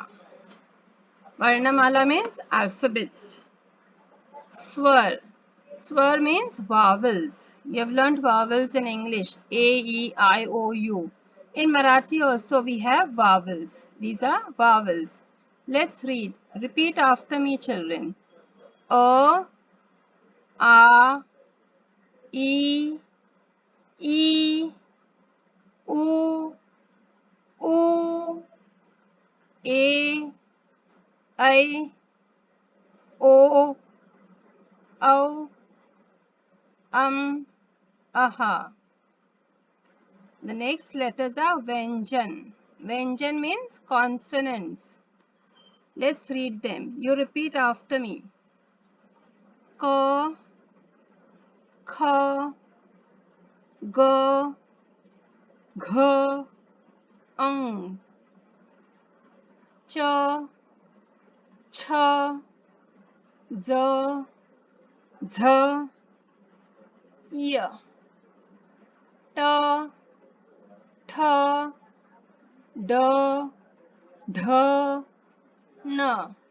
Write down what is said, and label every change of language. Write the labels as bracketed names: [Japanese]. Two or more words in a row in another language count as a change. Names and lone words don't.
[English] Varnamala means alphabets. Swar. Swar means vowels. You have learned vowels in English. A, E, I, O, U. In Marathi also we have vowels. These are vowels. Let's read. Repeat after me, children. [Marathi] A, A, E, E, U, U, A, I, O, O, Aha. [English] The next letters are vyanjan. Vyanjan means consonants. Let's read them. You repeat after me. [Marathi] Ka, kha, ga, gha, ang, cha, cha, za, dha, ya, ta, tha, da, dha, na,